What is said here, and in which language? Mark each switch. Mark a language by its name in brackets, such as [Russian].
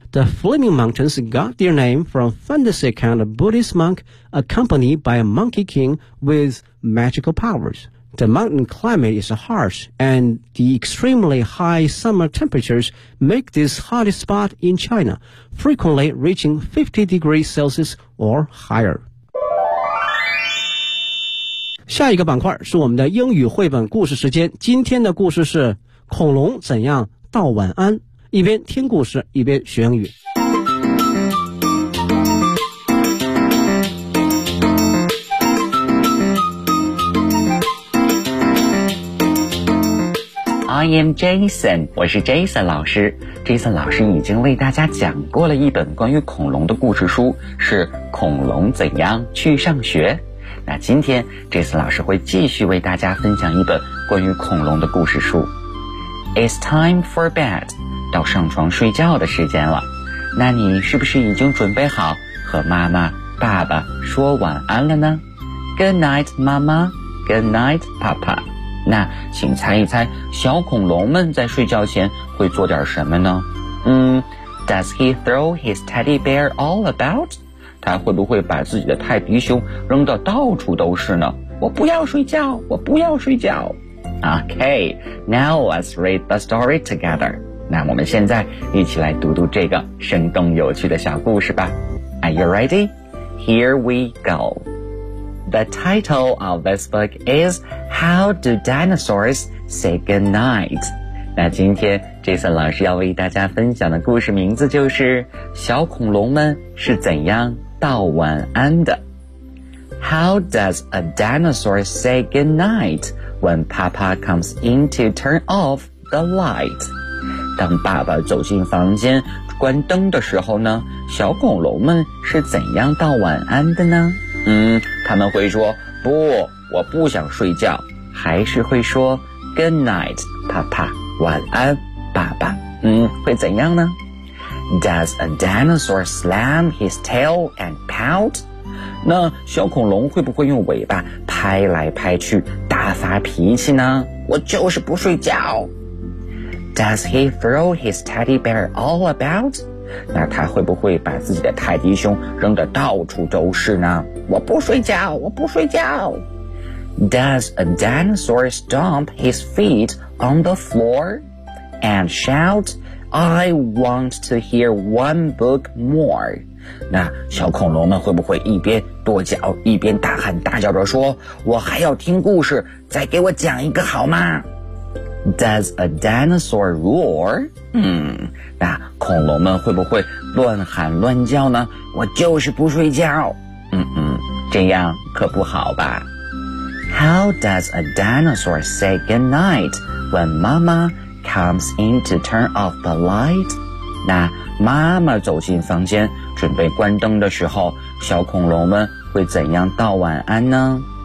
[English] The Flaming Mountains got their name from fantasy account of Buddhist monk accompanied by a monkey king with magical powers. The mountain climate is harsh, and the extremely high summer temperatures make this hottest spot in China, frequently reaching 50 degrees Celsius or higher. [Chinese] 下一个板块是我们的英语绘本故事时间，今天的故事是恐龙怎样道晚安，一边听故事一边学英语。 [English] I am Jason， [Chinese] 我是 Jason 老师。 Jason 老师已经为大家讲过了一本关于恐龙的故事书，是恐龙怎样去上学。那今天这次老师会继续为大家分享一本关于恐龙的故事书。 [English] It's time for bed， [Chinese] 到上床睡觉的时间了，那你是不是已经准备好和妈妈爸爸说晚安了呢？ [English] Good night 妈妈， Good night 爸爸。 [Chinese] 那请猜一猜小恐龙们在睡觉前会做点什么呢？ [English] Does he throw his teddy bear all about？ [Chinese] 他会不会把自己的泰迪熊扔得到处都是呢？我不要睡觉，我不要睡觉。 [English] Okay, now let's read the story together. [Chinese] 那我们现在一起来读读这个生动有趣的小故事吧。 [English] Are you ready? Here we go. The title of this book is How Do Dinosaurs Say Goodnight? [Chinese] 那今天 Jason 老师要为大家分享的故事名字就是小恐龙们是怎样道晚安的。 [English] How does a dinosaur say goodnight when Papa comes in to turn off the light? [Chinese] 当爸爸走进房间关灯的时候呢，小恐龙们是怎样道晚安的呢？他们会说不，我不想睡觉，还是会说 [English] goodnight, Papa. [Chinese] 晚安，爸爸。会怎样呢？ [English] Does a dinosaur slam his tail and pout? [Chinese] 那小恐龙会不会用尾巴拍来拍去，大发脾气呢？我就是不睡觉。 [English] Does he throw his teddy bear all about? [Chinese] 那他会不会把自己的泰迪熊扔得到处都是呢？我不睡觉，我不睡觉。 [English] Does a dinosaur stomp his feet on the floor and shout, I want to hear one book more? [Chinese] 那小恐龙们会不会一边跺脚一边大喊大叫着说，我还要听故事，再给我讲一个好吗？ [English] Does a dinosaur roar? [Chinese] 那恐龙们会不会乱喊乱叫呢？我就是不睡觉。这样可不好吧。 [English] How does a dinosaur say goodnight when mama comes in to turn off the light? [Chinese] 那妈妈走进房间准备关灯的时候，小恐龙们会怎样道晚安呢？